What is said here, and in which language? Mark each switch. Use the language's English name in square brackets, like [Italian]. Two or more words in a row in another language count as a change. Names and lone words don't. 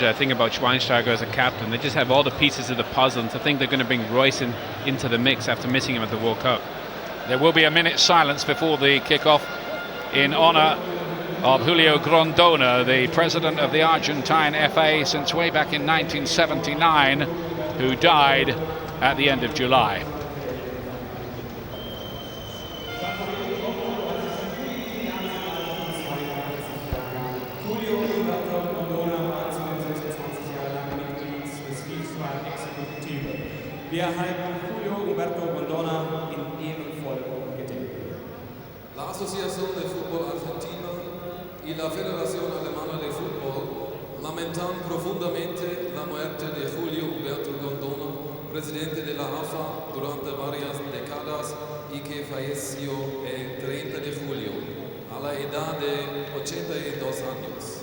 [English] I think about Schweinsteiger as a captain. They just have all the pieces of the puzzle, and to think they're going to bring Reus into the mix after missing him at the World Cup. There will be a minute's silence before the kick-off in honour of Julio Grondona, the president of the Argentine FA since way back in 1979, who died at the end of July. [German] Wir halten Julio Humberto Grondona in ehrenvoll gedenken. [Spanish] La Asociación de Fútbol Argentina y la Federación Alemana de Fútbol lamentan profundamente la muerte de Julio Humberto Grondona, presidente de la AFA durante varias décadas y que falleció el 30 de julio a la edad de 82 años.